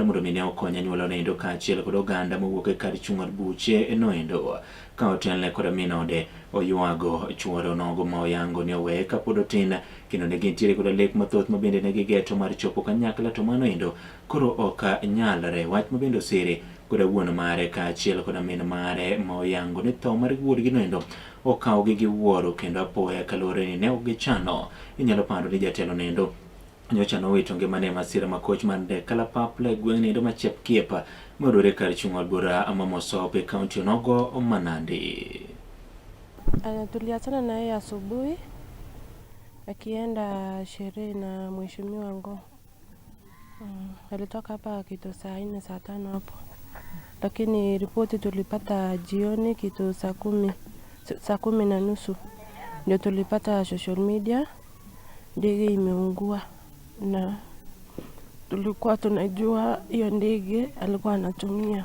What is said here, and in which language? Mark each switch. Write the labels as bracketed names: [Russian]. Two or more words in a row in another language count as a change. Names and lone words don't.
[Luo (Kenya and Tanzania)] mondo mine okonya anyuola nendo kaachiel kod oganda mowuok e kar chung' od buche noendo ka otelne kod minode oywago chuore onogo ma oyango ni owe kapod otin kendo ne gintiere kod lek mathoth mabende ne gigeto mar chopo kanyakla to mano endo koro ok nyalre wach mabende osire kod wuon mare kaachiel kod min mare ma oyango ni tho mar wuodgi noendo okawgi gi wuoro kendo apoya kalore ni ne ok gichano. Inyalo paro ni jatelo nendo nyocha nowito ngimane masira makoch mar ndek kalapapla e gweng' nendo ma Chepkiepa modore kar chung' od bura ama Mosope kaunti onogo Manandi. [Swahili] Tuliachana na yeye asubuhi akienda sherehe na mheshimiwa Ngong. Alitoka hapa kitu saa 4 saa 5 hapo, lakini ripoti tulipata jioni kitu saa 10:30 ndio tulipata [English] social media [Swahili] ndege imeungua, na tulikuwa tunajua hiyo ndege alikuwa anatumia.